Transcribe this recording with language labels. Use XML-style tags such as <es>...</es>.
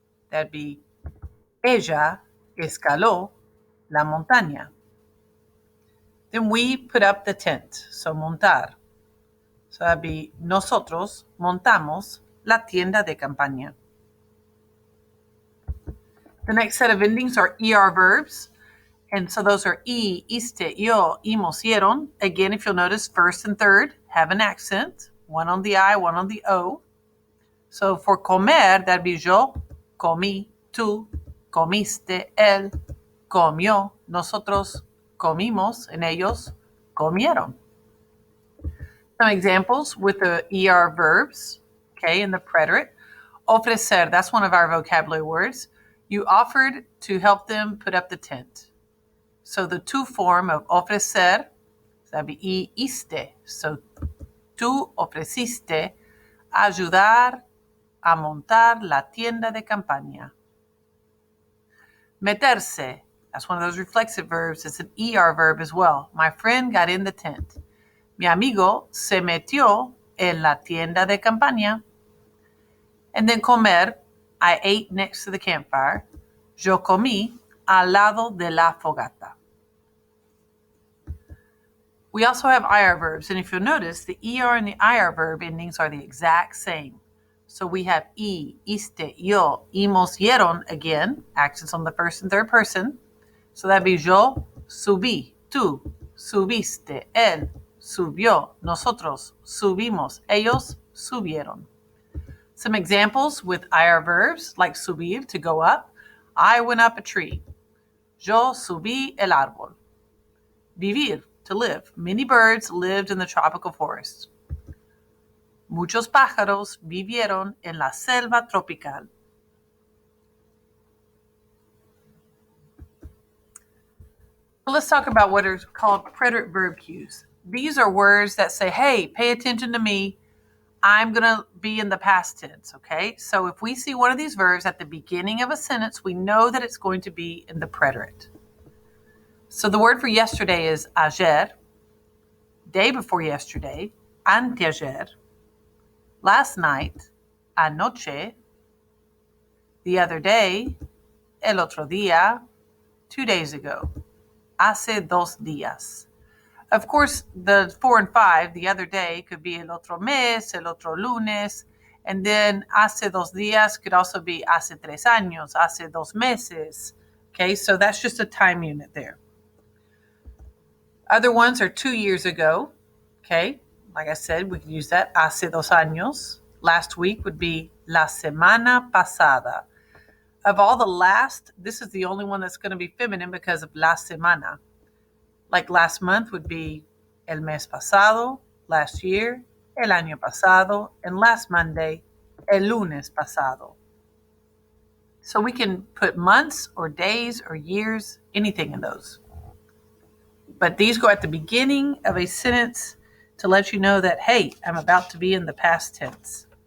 <en>That'd be</en> <es>ella escaló la montaña.</es> <en>Then we put up the tent. So montar. So that'd be</en> <es>nosotros montamos la tienda de campaña.</es> <en>The next set of endings are ER verbs. And so those are iste, yo, imos, hieron. Again, if you'll notice, first and third have an accent. One on the I, one on the O. So for</en> <es>comer,</es> <en>that'd be</en> <es>yo, comí, tú, comiste, él, comió, nosotros comimos, and ellos comieron.</es> <en>Some examples with the ER verbs, okay, in the preterite. Ofrecer, that's one of our vocabulary words. You offered to help them put up the tent. So the tú form of ofrecer, that'd be iste.</en> <es>So tú ofreciste ayudar a montar la tienda de campaña.</es> <en>Meterse, that's one of those reflexive verbs. It's an ER verb as well. My friend got in the tent.</en> <es>Mi amigo se metió en la tienda de campaña.</es> <en>And then comer, I ate next to the campfire.</en> <es>Yo comí al lado de la fogata.</es> <en>We also have IR verbs, and if you'll notice, the ER and the IR verb endings are the exact same. So we have iste, yo, imos, hieron, again, accents on the first and third person.</en> <es>So that'd be yo subí, tú subiste, él subió, nosotros subimos, ellos subieron.</es> <en>Some examples with IR verbs, like subir, to go up. I went up a tree.</en> <es>Yo subí el árbol.</es> <en>Vivir, to live. Many birds lived in the tropical forest.</en> <es>Muchos pájaros vivieron en la selva tropical.</es> <en>So let's talk about what are called preterite verb cues. These are words that say, hey, pay attention to me. I'm going to be in the past tense, okay? So if we see one of these verbs at the beginning of a sentence, we know that it's going to be in the preterite. So the word for yesterday is ayer, day before yesterday, anteayer, last night, anoche, the other day,</en> <es>el otro día,</es> <en>2 days ago,</en> <es>hace 2 días.</es> <en>Of course, the 4 and 5, the other day, could be</en> <es>el otro mes, el otro lunes,</es> <en>and then</en> <es>hace 2 días</es> <en>could also be</en> <es>hace 3 años, hace 2 meses.</es> <en>Okay, so that's just a time unit there. Other ones are 2 years ago. Okay, like I said, we could use that,</en> <es>hace 2 años.</es> <en>Last week would be</en> <es>la semana pasada.</es> <en>Of all the last, this is the only one that's going to be feminine because of</en> <es>la semana.</es> <en>Like last month would be</en> <es>el mes pasado,</es> <en>last year,</en> <es>el año pasado,</es> <en>and last Monday,</en> <es>el lunes pasado.</es> <en>So we can put months or days or years, anything in those. But these go at the beginning of a sentence to let you know that, hey, I'm about to be in the past tense.</en>